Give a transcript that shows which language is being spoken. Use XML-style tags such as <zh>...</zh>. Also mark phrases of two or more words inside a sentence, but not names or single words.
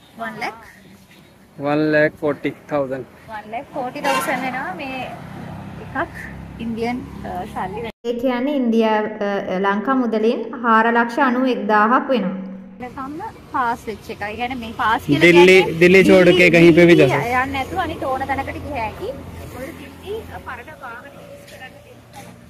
<si>1,40,000 වෙනවා. මේ එකක් ඉන්දියන් සල්ලි. ඒ කියන්නේ ඉන්දියා ලංකා මුදලින් 4,91,000ක් වෙනවා. ලකම්ම පාස් වෙච්ච එක. ඒ කියන්නේ මේ පාස් කියලා</si> <hi>दिल्ली छोड़ के कहीं पे भी जा सकते।</hi> <si>යන්නේ නැතුව අනිත් ඕන තැනකට ගිය හැකි. ඔය දිල්ලි පරණ වාහන යූස් කරන්න තියෙනවා.</si>